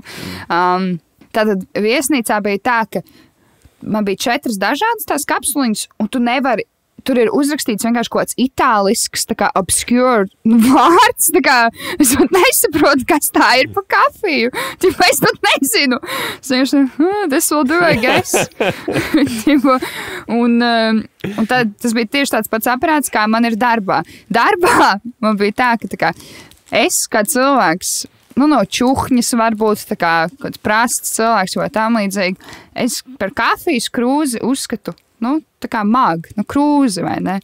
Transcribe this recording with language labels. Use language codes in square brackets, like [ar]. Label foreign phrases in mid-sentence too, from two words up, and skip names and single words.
[lv] Tātad viesnīcā bija tā, ka man bija 4 dažādas tās kapsuliņas, un tu nevari. Tur ir uzrakstīts vienkārši kaut kāds itālisks, tā kā obscure vārds, tā kā es pat nesaprotu, kas tā ir pa kafiju. Es pat nezinu. [en] This will do, I guess. [lv] Un tad tas bija tieši tāds pats aparāts, kā man ir darbā. Darbā man bija tā, ka es kā cilvēks, no čuhņas varbūt tā kā kāds prasts cilvēks vai tam līdzīgi, es par kafijas krūzi uzskatu, tā kā mag, krūzi, vai ne?